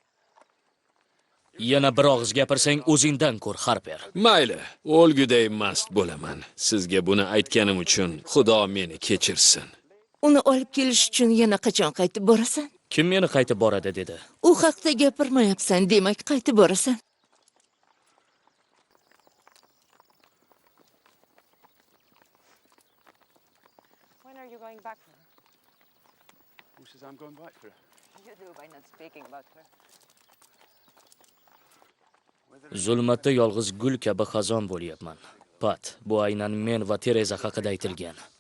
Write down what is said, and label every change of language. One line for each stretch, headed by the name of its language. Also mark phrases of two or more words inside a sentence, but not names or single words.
Uzbek: Yana bir og'iz gapirsang o'zingdan ko'r, Harper. Mayli, o'lguday mast bo'laman. Sizga buni aytganim uchun Xudo meni kechirsin. Uni olib kelish uchun yana qachon qaytib borasan? Kim meni qaytib boradi dedi? U haqda gapirmayapsan, demak qaytib borasan.
English: When are you going back for her? Who says I'm going back for her? You do by not speaking about her.
Uzbek: Zulmatda yolg'iz gul kabi xazon bo'lyapman. Pat, bu aynan men va Tereza haqida aytilgan.